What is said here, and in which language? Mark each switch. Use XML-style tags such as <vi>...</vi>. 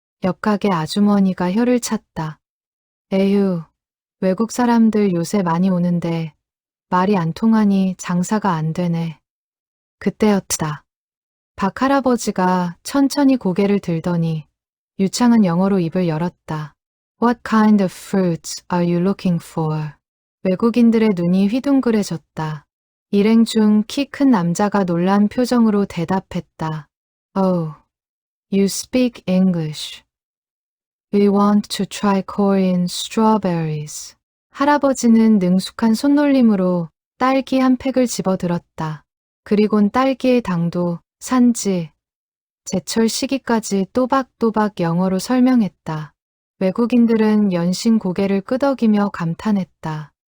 <ko>옆 가게 아주머니가 혀를 찼다. 에휴, 외국 사람들 요새 많이 오는데 말이 안 통하니 장사가 안 되네. 그때였다. 박 할아버지가 천천히 고개를 들더니 유창한 영어로 입을 열었다.</ko> <en>What kind of fruits are you looking for?</en> <ko>외국인들의 눈이 휘둥그레졌다. 일행 중 키 큰 남자가 놀란 표정으로 대답했다.</ko> <en>Oh, you speak English. We want to try Korean strawberries.</en> <ko>할아버지는 능숙한 손놀림으로 딸기 한 팩을 집어들었다. 그리곤 딸기의 당도, 산지, 제철 시기까지 또박또박 영어로 설명했다. 외국인들은 연신 고개를 끄덕이며 감탄했다.</ko>